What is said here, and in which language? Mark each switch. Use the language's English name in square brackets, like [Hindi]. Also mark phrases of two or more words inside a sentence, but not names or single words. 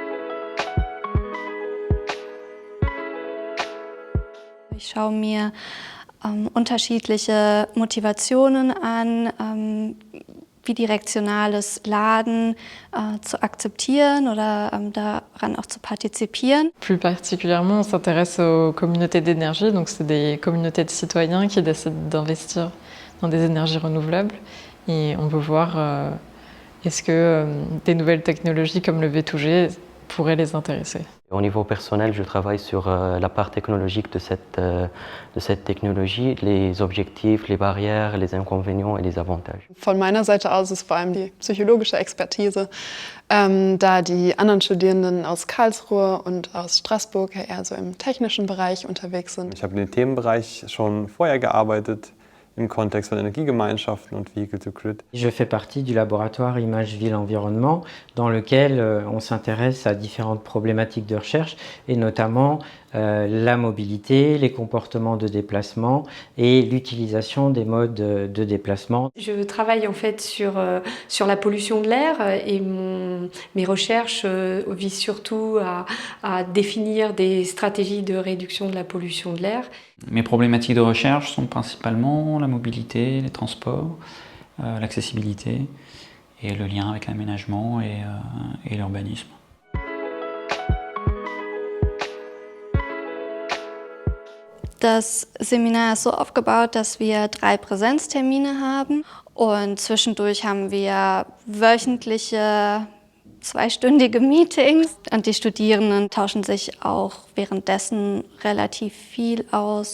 [German] Ich schaue mir unterschiedliche Motivationen an, bidirektionales Laden zu akzeptieren oder daran auch zu partizipieren. [French] Plus particulièrement, on s'intéresse aux communautés d'énergie, donc c'est des communautés de citoyens qui décident d'investir dans des énergies renouvelables et on veut voir est-ce que des nouvelles technologies comme le V2G pourraient les intéresser. Au niveau personnel, je travaille sur la part technologique de cette technologie, les objectifs, les barrières, les inconvénients et les avantages. [German] Von meiner Seite aus ist vor allem die psychologische Expertise, da die anderen Studierenden aus Karlsruhe und aus Straßburg eher so im technischen Bereich unterwegs sind. Ich habe in dem Themenbereich schon vorher gearbeitet, im Kontext von Energiegemeinschaften und Vehicle-to-Grid. [French] Je fais partie du laboratoire Image Ville Environnement dans lequel on s'intéresse à différentes problématiques de recherche et notamment la mobilité, les comportements de déplacement et l'utilisation des modes de déplacement. Je travaille en fait sur la pollution de l'air et mes recherches visent surtout à définir des stratégies de réduction de la pollution de l'air. Mes problématiques de recherche sont principalement la mobilité, les transports, l'accessibilité et le lien avec l'aménagement et l'urbanisme. [German] Das Seminar ist so aufgebaut, dass wir 3 Präsenztermine haben und zwischendurch haben wir wöchentliche 2-stündige Meetings und die Studierenden tauschen sich auch währenddessen relativ viel aus.